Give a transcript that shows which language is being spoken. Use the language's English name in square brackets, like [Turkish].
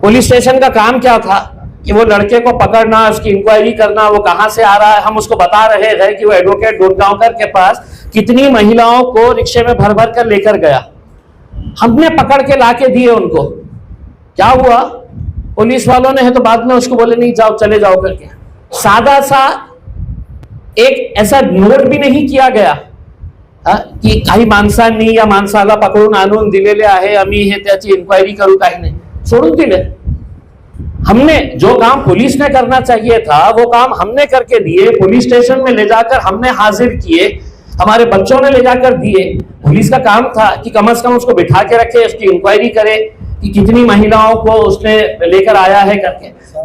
[Hindi] Police station का काम क्या था कि वो लड़के को पकड़ना, उसकी इंक्वायरी करना, वो कहां से आ रहा है। हम उसको बता रहे हैं कि वो एडवोकेट डोनगांवकर के पास कितनी महिलाओं को रिक्शे में भर भर कर लेकर गया। हमने पकड़ के लाके दिए उनको। क्या हुआ, पुलिस वालों ने है तो बाद में उसको बोले नहीं जाओ, चले जाओ करके। सादा सा एक ऐसा नोट भी नहीं किया गया की [Marathi] काही माणसांनी या माणसाला पकडून आणून दिलेले आहे, आम्ही हे त्याची इन्क्वायरी करू, काही नाही, सोडून दिले। [Hindi] हमने जो काम पुलिस ने करना चाहिए था वो काम हमने करके दिए। पुलिस स्टेशन में ले जाकर हमने हाजिर किए, हमारे बच्चों ने ले जाकर दिए। पुलिस का काम था कि कम से कम उसको बिठा के रखे, उसकी इंक्वायरी करे कि कितनी महिलाओं को उसने लेकर आया है करके।